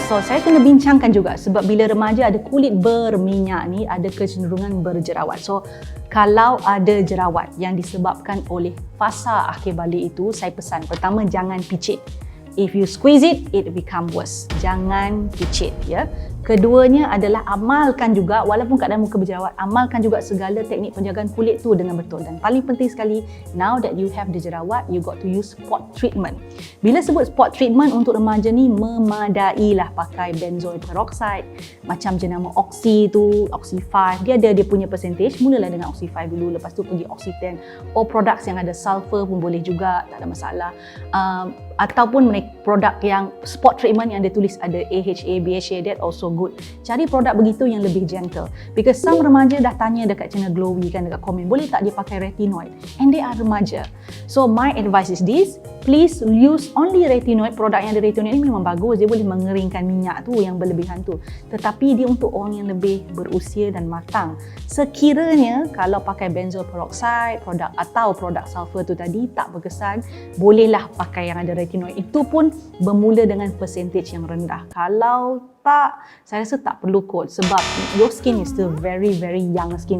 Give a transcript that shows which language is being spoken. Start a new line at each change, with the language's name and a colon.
Malay: So saya kena bincangkan juga sebab bila remaja ada kulit berminyak ni ada kecenderungan berjerawat. So kalau ada jerawat yang disebabkan oleh fasa akhir balik itu, saya pesan pertama jangan picit.
English: If you squeeze it, it become worse.
Malay: Jangan picit ya. Keduanya adalah amalkan juga, walaupun keadaan muka berjerawat, amalkan juga segala teknik penjagaan kulit tu dengan betul. Dan paling penting sekali,
English: now that you have the jerawat, you got to use spot treatment.
Malay: Bila sebut spot treatment untuk remaja ni, memadailah pakai benzoyl peroxide, macam jenama Oxy tu, Oxy 5, dia ada dia punya percentage. Mulalah dengan Oxy 5 dulu, lepas tu pergi Oxy 10. Or products yang ada sulfur pun boleh juga, tak ada masalah. Ataupun produk yang spot treatment yang dia tulis ada AHA, BHA,
English: that also good.
Malay: Cari produk begitu yang lebih gentle. Because some remaja dah tanya dekat channel Glowy kan, dekat komen, boleh tak dia pakai retinoid?
English: And they are
Malay: remaja.
English: So my advice is this, please use only retinoid.
Malay: Produk yang ada retinoid ni memang bagus, dia boleh mengeringkan minyak tu yang berlebihan tu. Tetapi dia untuk orang yang lebih berusia dan matang. Sekiranya kalau pakai benzoyl peroxide, produk atau produk sulfur tu tadi tak berkesan, bolehlah pakai yang ada retinoid. Itu pun bermula dengan percentage yang rendah. Kalau tak, saya rasa tak perlu kot sebab
English: your skin is still very young skin.